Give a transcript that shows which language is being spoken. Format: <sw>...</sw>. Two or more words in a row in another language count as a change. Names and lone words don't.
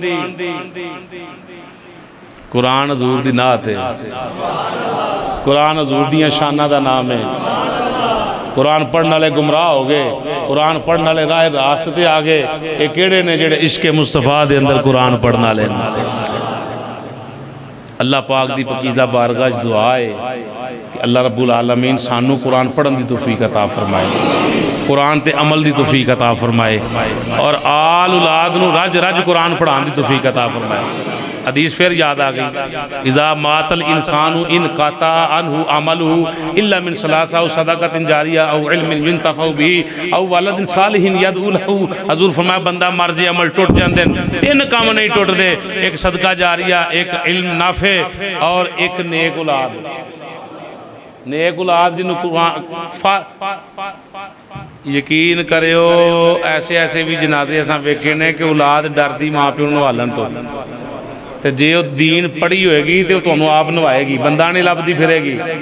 <pa>قرآن حضور دی نعت ہے، قرآن حضور دیاں شانا دا نام ہے.</pa> <ur>قرآن پڑھنے والے گمراہ ہو گئے، قرآن پڑھنے والے راہ راستے آ گئے.</ur> <pa>یہ کیڑے نے جیڑے عشق مصطفیٰ دے اندر قرآن پڑھنے والے. اللہ پاک دی پاکیزہ بارگاہ چ دعا ہے کہ اللہ رب العالمین سانوں قرآن پڑھن دی توفیق عطا فرمائے، قرآن تے عمل دی توفیق عطا فرمائے اور آل اولاد نوں رج رج قرآن پڑھانے دی توفیق عطا فرمائے.</pa> <ur>حدیث پھر یاد آ گئی,</ur> <ar>إذا مات الإنسان انقطع عنه عمله إلا من ثلاثة أو صدقة جارية أو علم ينتفع به أو ولد صالح يدعو له.</ar> <pa>حضور فرمایا بندہ مر جے</pa> <ur>عمل ٹٹ جاتے ہیں، 3 کام نہیں ٹٹتے، ایک صدقہ جاریہ، ایک علم نافع اور ایک نیک اولاد.</ur> <pa>نیک اولاد جنہاں نے یقین کریو ایسے ایسے بھی جنازے اساں ویکھے نے کہ اولاد ڈردی ماں پیو نوں نوالن تو جے وہ دین پڑھی ہوئے گی تو تہانوں آپ نوائے گی، بندہ نہیں لبھدی پھرے گی.</pa>